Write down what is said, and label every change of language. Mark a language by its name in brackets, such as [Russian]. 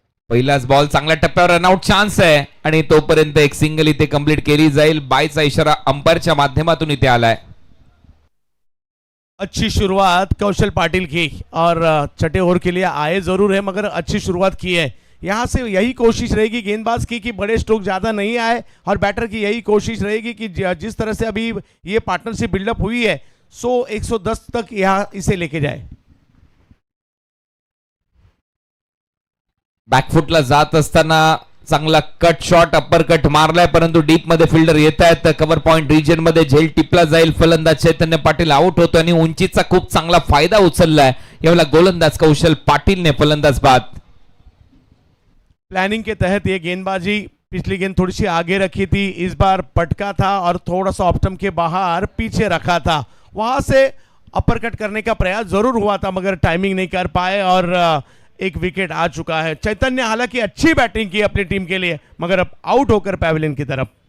[Marathi] पहिलाच बॉल चांगल्या टप्प्यावर रनआउट चान्स आहे आणि तोपर्यंत एक सिंगल इथे कंप्लीट केली जाईल. बायचा इशारा अंपायरच्या माध्यमातून इथे आलाय. [Hindi] अच्छी शुरुआत कौशल पाटिल की और छठे ओवर के लिए आए जरूर है, मगर अच्छी शुरुआत की है. यहाँ से यही कोशिश रहेगी गेंदबाज की कि बड़े स्ट्रोक ज़्यादा नहीं आए और बैटर की यही कोशिश रहेगी कि जिस तरह से अभी ये पार्टनरशिप बिल्डअप हुई है 100-110 तक यहाँ इसे लेके जाए. [Marathi] बॅकफुटला जात असताना चांगला कट शॉट, अप्पर कट मारलाय, परंतु डीप मध्ये फिल्डर येत आहेत. कव्हर पॉइंट रिजन मध्ये झेल टिपला जाईल. फलंदाज चैतन्य पाटील आउट होतो आणि उंचीचा खूप चांगला फायदा उचललाय. यावेळेला गोलंदाज कौशल पाटील ने फलंदाज बाद. [Hindi] प्लानिंग के तहत ये गेंदबाजी, पिछली गेंद थोड़ी सी आगे रखी थी, इस बार पटका था और थोड़ा सा ऑफ स्टंप के बाहर पीछे रखा था. वहां से अपर कट करने का प्रयास जरूर हुआ था, मगर टाइमिंग नहीं कर पाए और एक विकेट आ चुका है। चैतन्य हालांकि अच्छी बैटिंग की अपनी टीम के लिए, मगर अब आउट होकर पैवेलियन की तरफ।